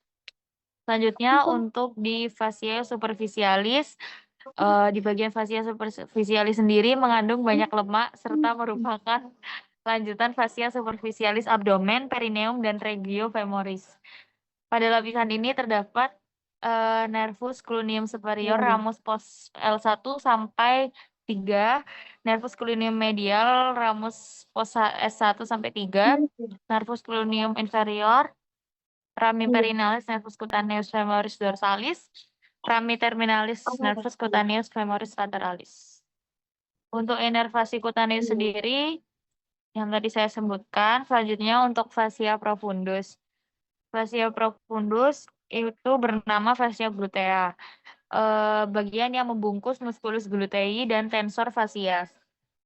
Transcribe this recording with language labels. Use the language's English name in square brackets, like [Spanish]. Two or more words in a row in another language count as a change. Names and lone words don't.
[Indonesian] Selanjutnya untuk di fascia superficialis, di bagian fascia superficialis sendiri mengandung banyak lemak serta merupakan lanjutan fascia superficialis abdomen, perineum, dan regio femoris. Pada lapisan ini terdapat nervus cluneum superior ramus pos L1 sampai 3, nervus cluneum medial ramus pos S1 sampai 3, nervus cluneum inferior, rami perinalis nervus cutaneus femoris dorsalis, rami terminalis nervus cutaneus femoris lateralis. Untuk inervasi cutaneus sendiri yang tadi saya sebutkan, selanjutnya untuk fascia profundus. Fascia profundus itu bernama fascia glutea. Bagian yang membungkus musculus glutei dan tensor fascia.